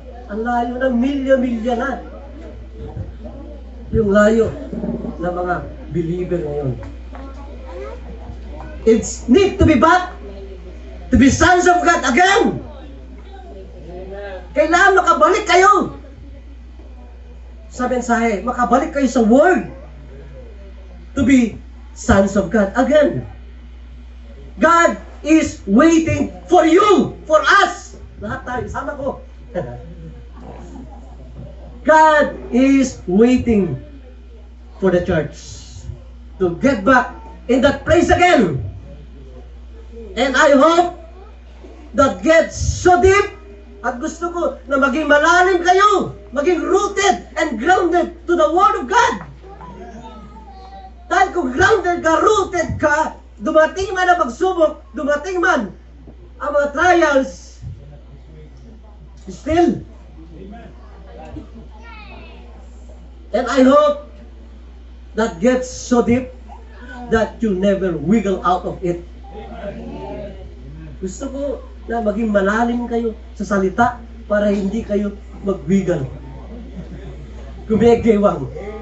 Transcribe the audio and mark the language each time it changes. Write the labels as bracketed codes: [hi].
[tl] Ang layo ng milya-milya na. Yung layo ng mga believer ngayon. [en] It's need to be back, to be sons of God again. [tl] Kailangan makabalik kayo sa mensahe. Makabalik kayo sa [en] Word. To be sons of God again. God is waiting for you, for us. [tl] Lahat tayo, sama ko. [en] God is waiting for the church to get back in that place again. And I hope that gets so deep, [tl] at gusto ko na maging malalim kayo, maging [en] rooted and grounded to the Word of God. [tl] Dahil kung grounded ka, rooted ka, dumating man ang pagsubok, dumating man ang mga trials, still. [en] And I hope that gets so deep that you never wiggle out of it. [tl] Gusto ko na maging malalim kayo sa salita para hindi kayo mag-wiggle. Gumigewang.